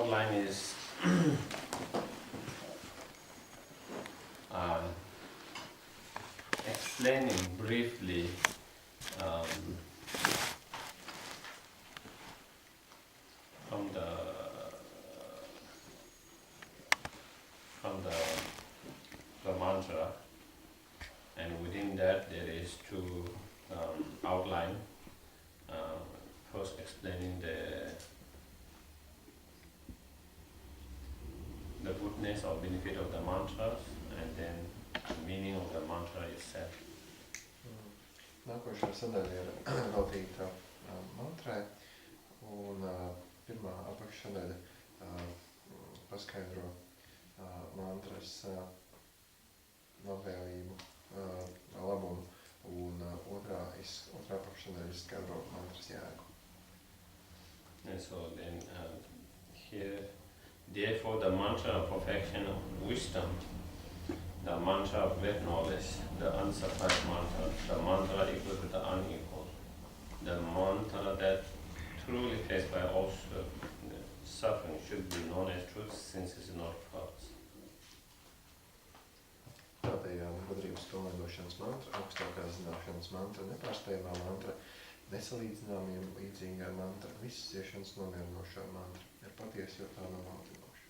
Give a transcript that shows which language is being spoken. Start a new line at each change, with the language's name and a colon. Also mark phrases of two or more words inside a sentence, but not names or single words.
English: outline is explaining briefly from the mantra, and within that there is two outline. First explaining the goodness or benefit of the mantras, and then the meaning of the mantra itself.
Latvian: Nākošā sadaļa ir veltīta mantrai, un pirmā apakšsadaļa paskaidro mantras labvēlību, labumu, un otrā apakšsadaļa izskaidro mantras jēgu.
English: And so then here, therefore the mantra of perfection of wisdom, the mantra of great knowledge, the unsurpassed mantra, the mantra equal to the unequal, the mantra that truly faced by all suffering should be known as truth, since it is not false.
Latvian: Tātad gudrības pilnveidošanas mantra, augstākā zināšanas mantra, nepārspējamā mantra, nesalīdzināmiem līdzīgā mantra, visas ciešanas nomierinošā mantra ir patiesa, jo tā nav maldinoša.